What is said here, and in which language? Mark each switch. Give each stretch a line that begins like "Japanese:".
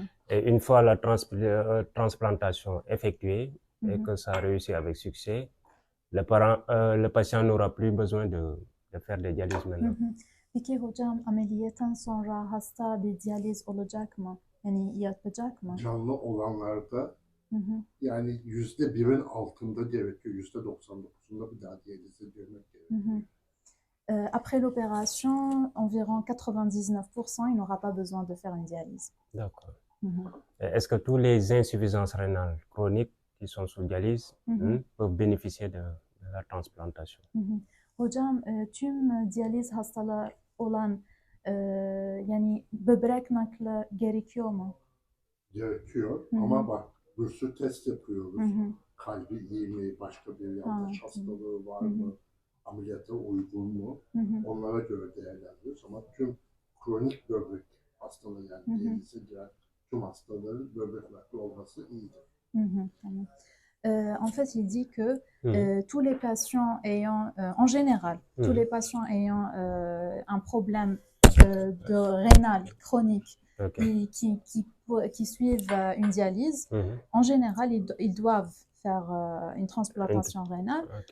French: Et une fois la transplantation effectuée et que ça réussit avec succès, le patient n'aura plus besoin de faire des dialyses maintenant.
Turkish: Peki hocam, ameliyattan sonra hasta bir diyaliz olacak mı? Yani yapacak mı? Canlı olanlarda yani %1'in altında gerekiyor. %99'unda bir daha diyalize girmek gerekiyor.
French: Après l'opération, environ 99%, il n'aura pas besoin de faire une dialyse. D'accord. Est-ce que tous les insuffisances rénales chroniques qui sont sous dialyse peuvent bénéficier de la transplantation?
Turkish: Hocam, tüm diyaliz hastalığı olan yani böbrek nakli gerekiyor mu? Gerekiyor ama bak bir sürü test yapıyoruz. Kalbi iyi mi, başka bir yanlış hastalığı var mı? Ameliyata uygun mu? Onlara göre değerlendiriyoruz ama tüm kronik böbrek hastalığı yani diyalize giren tüm hastaların böbrek nakli olması iyidir.
French: En fait, il dit que tous les patients ayant, en général, tous les patients ayant un problème de rénal chronique qui suivent une dialyse, en général, ils doivent faire une transplantation rénale.